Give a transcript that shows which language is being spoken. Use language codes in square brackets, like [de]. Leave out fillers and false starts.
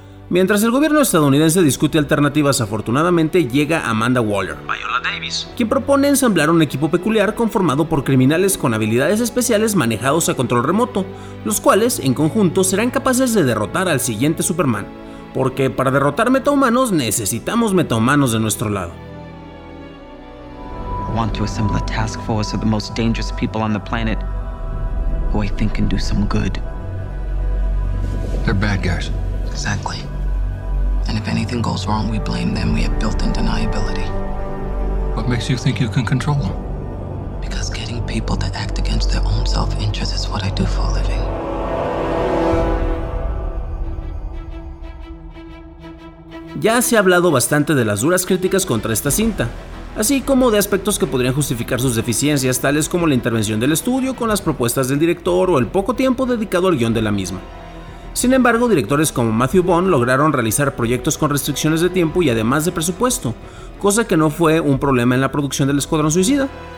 [es] Mientras el gobierno estadounidense discute alternativas, afortunadamente llega Amanda Waller, Viola Davis, quien propone ensamblar un equipo peculiar conformado por criminales con habilidades especiales manejados a control remoto, los cuales, en conjunto, serán capaces de derrotar al siguiente Superman. Porque para derrotar metahumanos, necesitamos metahumanos de nuestro lado. [en] Want to assemble a task force of the most dangerous people on the planet who I think can do some good. They're bad guys. Exactly. And if anything goes wrong, we blame them. We have built-in deniability. What makes you think you can control them? Because getting people to act against their own self-interest is what I do for a living. [es] Ya se ha hablado bastante de las duras críticas contra esta cinta, así como de aspectos que podrían justificar sus deficiencias, tales como la intervención del estudio con las propuestas del director o el poco tiempo dedicado al guión de la misma. Sin embargo, directores como Matthew Vaughn lograron realizar proyectos con restricciones de tiempo y además de presupuesto, cosa que no fue un problema en la producción del Escuadrón Suicida.